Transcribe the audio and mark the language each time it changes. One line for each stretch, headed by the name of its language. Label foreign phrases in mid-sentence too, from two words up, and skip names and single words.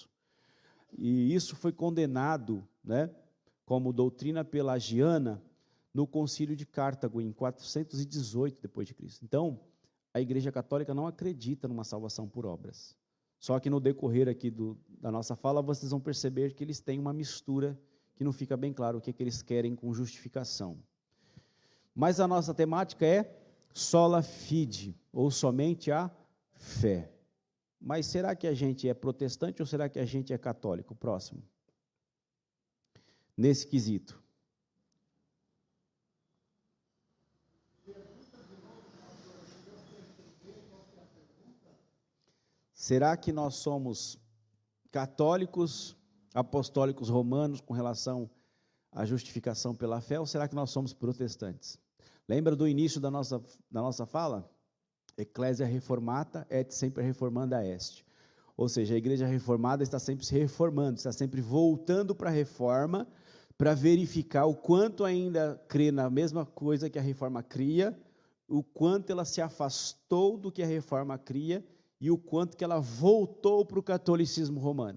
Portuguese: E isso foi condenado, né, como doutrina pelagiana no Concílio de Cartago, em 418 depois de Cristo. Então, a Igreja Católica não acredita numa salvação por obras. Só que no decorrer aqui da nossa fala, vocês vão perceber que eles têm uma mistura que não fica bem claro o que eles querem com justificação. Mas a nossa temática é
Latin: sola fide,
Portuguese: ou somente a fé. Mas será que a gente é protestante ou será que a gente é católico? Próximo. Nesse quesito. Será que nós somos católicos, apostólicos romanos com relação à justificação pela fé, ou será que nós somos protestantes? Lembra do início da nossa fala?
Latin: Ecclesia reformata et sempre reformanda est.
Portuguese: Ou seja, a igreja reformada está sempre se reformando, está sempre voltando para a reforma, para verificar o quanto ainda crê na mesma coisa que a reforma cria, o quanto ela se afastou do que a reforma cria e o quanto que ela voltou para o catolicismo romano.